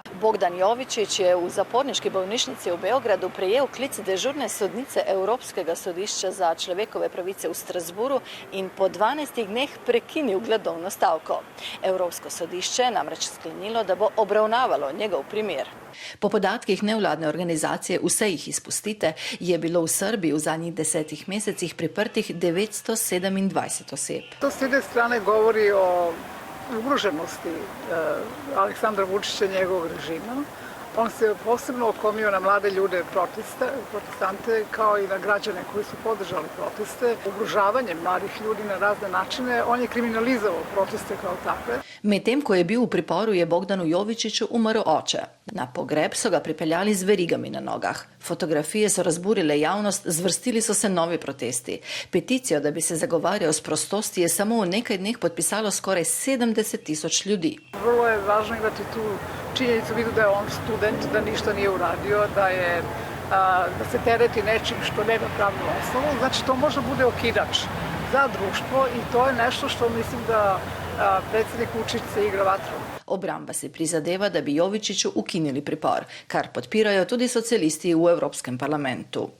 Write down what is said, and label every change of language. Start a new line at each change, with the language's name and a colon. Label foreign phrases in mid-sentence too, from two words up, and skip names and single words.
Slovenian: Bogdan Jovičić je v zaporniški bolnišnici v Beogradu prejel klic dežurne sodnice Evropskega sodišča za človekove pravice v Strasburu in po 12 dneh prekinil gladovno stavko. Evropsko sodišče je namreč sklenilo, da bo obravnavalo njegov primer. Po podatkih nevladne organizacije Vse jih izpustite je bilo v Srbiji v zadnjih 10 mesecih priprtih 927 oseb.
Serbian: To s jedne strane govori o ugroženosti Aleksandra Vučića i njegovog režima. On se posebno okomio na mlade ljude protestante kao i na građane koji su podržali proteste. Ugrožavanjem mladih ljudi na razne načine, on je kriminalizovao proteste kao takve.
Slovenian: Medtem ko je bil v priporu, je Bogdanu Jovičiću umrl oče. Na pogreb so ga pripeljali z verigami na nogah. Fotografije so razburile javnost, zvrstili so se novi protesti. Peticijo, da bi se zagovarjal s prostosti, je samo v nekaj dneh podpisalo skoraj 70.000 ljudi.
Serbian: Vrlo je važno imati tu činjenicu vidu da je on student, da ništa nije uradio, da se tereti nečim što nema pravnu osnovu. Znači to možda bude okidač za društvo i to je nešto što mislim da predsjednik Vučić se igra vatrom.
Slovenian: Obramba se prizadeva, da bi Jovičiću ukinili pripor, kar podpirajo tudi socialisti v Evropskem parlamentu.